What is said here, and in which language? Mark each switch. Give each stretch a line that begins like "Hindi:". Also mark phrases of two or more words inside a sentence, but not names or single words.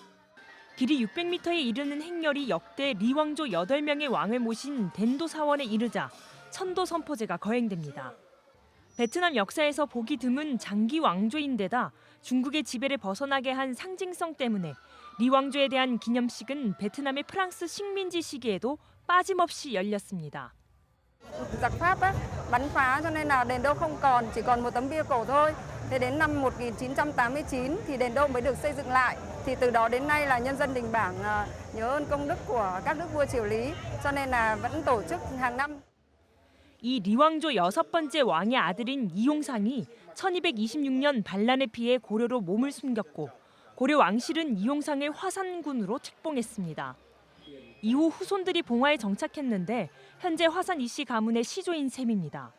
Korean: 길이 600m에 이르는 행렬이 역대 리왕조 8명의 왕을 모신 덴도 사원에 이르자 천도 선포제가 거행됩니다. 베트남 역사에서 보기 드문 장기 왕조인데다 중국의 지배를 벗어나게 한 상징성 때문에 리왕조에 대한 기념식은 베트남의 프랑스 식민지 시기에도 빠짐없이 열렸습니다.
Vietnamese: Giặc Pháp á, bắn phá cho nên là đền đô không còn, chỉ còn một tấm bia cổ thôi. Thế đến năm 1989 thì đền đô mới được xây dựng lại. Thì từ đó đến nay là nhân dân Đình Bảng nhớ ơn công đức của các nước vua triều Lý, cho nên là vẫn tổ chức hàng năm.
Korean: 이 리왕조 6번째 왕의 아들인 이용상이 1226년 반란에 피해 고려로 몸을 숨겼고 고려 왕실은 이용상을 화산군으로 책봉했습니다. 이후 후손들이 봉화에 정착했는데 현재 화산 이씨 가문의 시조인 셈입니다.